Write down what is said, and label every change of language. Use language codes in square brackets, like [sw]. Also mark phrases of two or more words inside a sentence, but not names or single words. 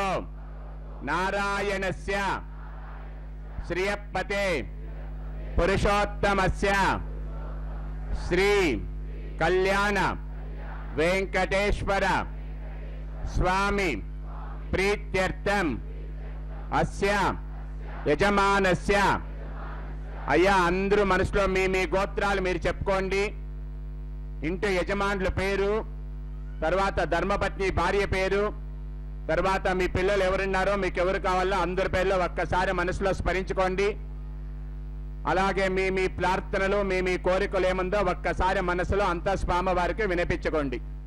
[sa] नारायणस्य श्रियपते पुरुषोत्तमस्य श्री कल्याण वेंकटेश्वर स्वामी प्रीत्यर्थम अस्य यजमानस्य [te] అయ్యా అందరూ మనసులో మీ గోత్రాలు మీరు చెప్పుకోండి. ఇంటి యజమానుల పేరు, తర్వాత ధర్మపత్ని భార్య పేరు, తర్వాత మీ పిల్లలు ఎవరున్నారో మీకు ఎవరు కావాలో అందరి పేర్లో ఒక్కసారి మనసులో స్మరించుకోండి. అలాగే మీ ప్రార్థనలు మీ కోరికలు ఏముందో ఒక్కసారి మనసులో అంతా స్వామివారికి వినిపించుకోండి.